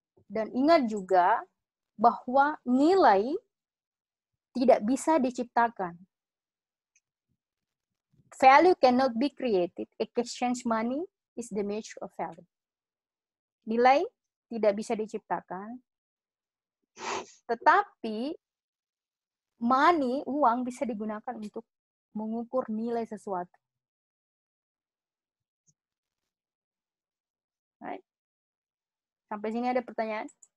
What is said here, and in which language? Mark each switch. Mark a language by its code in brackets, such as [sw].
[id] Dan ingat juga bahwa nilai tidak bisa diciptakan. [en] Value cannot be created. Exchange money is the measure of value. [id] Nilai tidak bisa diciptakan, tetapi uang bisa digunakan untuk mengukur nilai sesuatu. [en] Right. [id] Sampai sini ada pertanyaan?